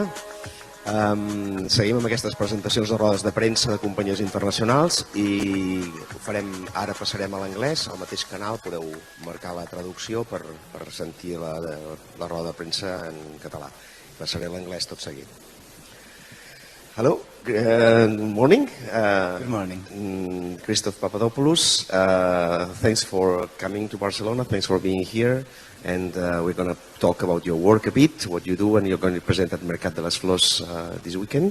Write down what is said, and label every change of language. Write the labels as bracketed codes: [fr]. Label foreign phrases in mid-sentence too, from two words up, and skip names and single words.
[ca] Seguim amb aquestes presentacions de rodes de premsa de companyies internacionals i ara passarem a l'anglès, al mateix canal podeu marcar la traducció per sentir la roda de premsa en català. Passaré a l'anglès tot seguit. [en] Hello, good morning. Good morning. Christos Papadopoulos, thanks for coming to Barcelona, thanks for being here. And we're going to talk about your work a bit, what you do, and you're going to present at Mercat de les Flors this weekend.